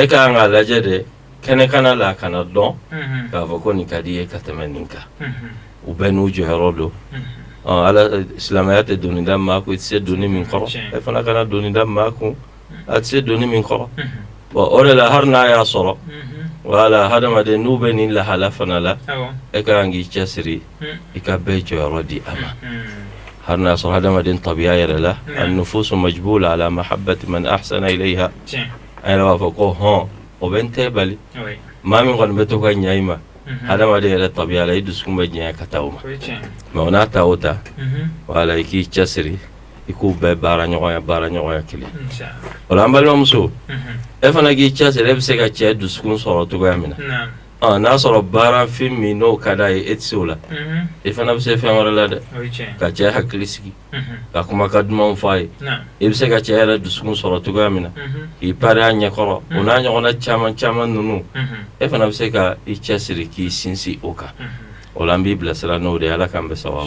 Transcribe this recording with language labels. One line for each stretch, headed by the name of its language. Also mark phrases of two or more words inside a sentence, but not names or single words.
Bambara: ka kan k'a lajɛ de kɛnɛkana la a kana dɔn k'a fɔ ko nin ka di ye ka tɛmɛ nin kan u bɛɛ n'u jɔyɔrɔ don ala silamɛya tɛ doni da maa kun i tɛ se doni min kɔrɔ e fana kana doni da maa kun a tɛ se doni min kɔrɔ bon o de la hali n'a y'a sɔrɔ wala hadamaden n'u bɛ nin lahala fana la e ka kan k'i cɛsiri i ka bɛɛ jɔyɔrɔ di a ma hali n'a sɔrɔ hadamaden tabiya yɛrɛ la
Arabic: النفوس مجبولة على محبة من أحسن إليها
Bambara: an yɛrɛ b'a fɔ ko hɔn o bɛ n tɛ bali maa min kɔni bɛ to ka ɲɛ i ma hadamaden yɛrɛ tabiya la i dusukun bɛ jɛnya ka taa o ma mais o n'a ta o ta wala i k'i cɛsiri i k'u bɛɛ baara ɲɔgɔnya kelen o la an balimamuso e fana k'i cɛsiri e bɛ se ka cɛ dusukun sɔrɔ cogoya min na n'a sɔrɔ baarafin min n'o ka d'a ye e tɛ se o la e fana bɛ se fɛn wɛrɛ la dɛ ka cɛ hakili sigi ka kumakan dumanw fɔ a ye e bɛ se ka cɛ yɛrɛ dusukun sɔrɔ cogoya min na k'i pari a ɲɛkɔrɔ o n'a ɲɔgɔnna caman ninnu e fana bɛ se ka i cɛsiri k'i sinsin o kan o la an b'i bilasira n'o de ye ala k'an bɛ sababu